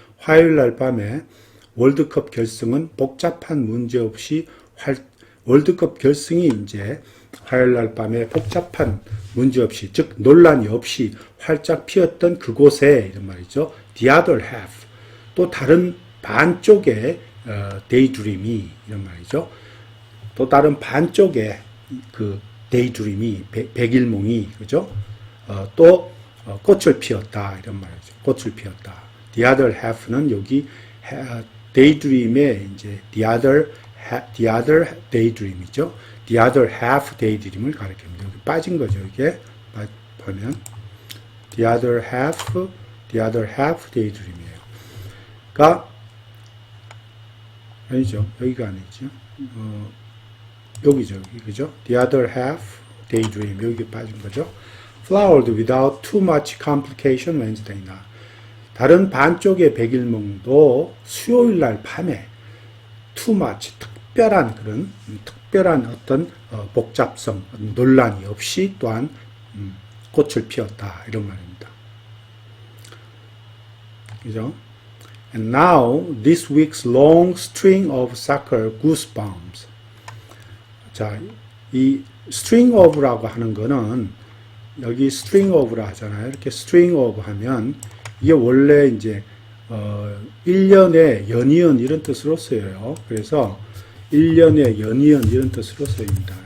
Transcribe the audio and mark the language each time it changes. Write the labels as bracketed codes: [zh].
[ko] 화요일 날 밤에 월드컵 결승은 복잡한 문제 없이 월드컵 결승이 이제 화요일 날 밤에 복잡한 문제 없이 즉 논란이 없이 활짝 피었던 그곳에 이런 말이죠. [en] The other half [ko] 또 다른 반쪽에 daydream이 이런 말이죠. 또 다른 반쪽에 그 daydream이 백일몽이 그죠? 또 꽃을 피웠다 이런 말이죠. 꽃을 피웠다. [en] The other half [ko] 는 여기 daydream의 이제 the other daydream이죠. [en] The other half daydream [ko] 을 가리킵니다. 여기 빠진 거죠. 이게 보면 [en] the other half daydream [ko] 이에요. 그러니까 아니죠. 여기가 아니죠. 여기죠. 여기 그죠? [en] The other half daydream [ko] 여기 빠진 거죠. [en] Flowered without too much complication Wednesday night. [ko] 다른 반쪽의 백일몽도 수요일 날 밤에 [en] too much [ko] 특별한 어떤 복잡성, 논란이 없이 또한 꽃을 피웠다 이런 말입니다. 그죠? [en] And now this week's long string of soccer goosebumps. [ko] 자, 이 string of라고 하는 거는 여기 string of라 하잖아요. 이렇게 string of 하면 이게 원래 이제 1년의 연이은 이런 뜻으로 쓰여요. 그래서 1년의 연이은 이런 뜻으로 쓰입니다.